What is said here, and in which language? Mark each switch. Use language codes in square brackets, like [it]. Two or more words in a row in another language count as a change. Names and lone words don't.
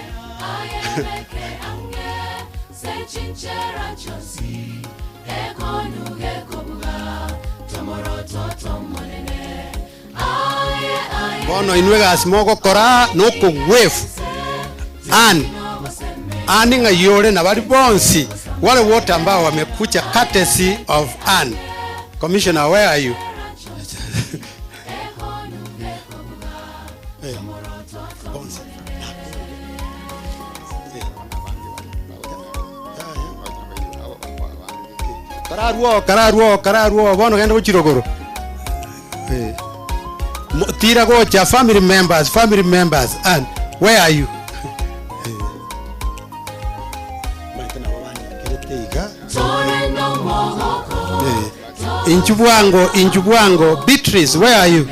[guz] bono inwe gas moko kora noko wave ani ngayore na bali bonsi [sw] wale wote ambao wamekuja [en] courtesy of [guz] Ann. [en] Commissioner, where are you? [guz] Kararuo bono genda kuchirogoro. Tira gocha [en] family members and where are you? Inchubwango Beatrice, where are you?